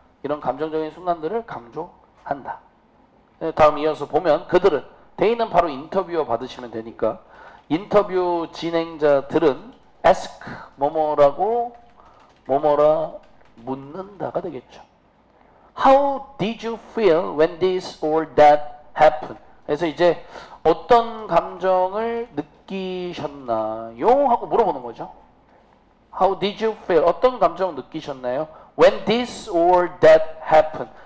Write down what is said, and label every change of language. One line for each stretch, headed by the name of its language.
Korean: 이런 감정적인 순간들을 강조한다. 다음 이어서 보면 그들은 대인은 바로 인터뷰어 받으시면 되니까 인터뷰 진행자들은 ask 뭐뭐라고 뭐뭐라 묻는다가 되겠죠.
English: How did you feel when this or that happened?
Korean: 그래서 이제 어떤 감정을 느끼셨나요? 하고 물어보는 거죠.
English: How did you feel?
Korean: 어떤 감정을 느끼셨나요?
English: When this or that happened.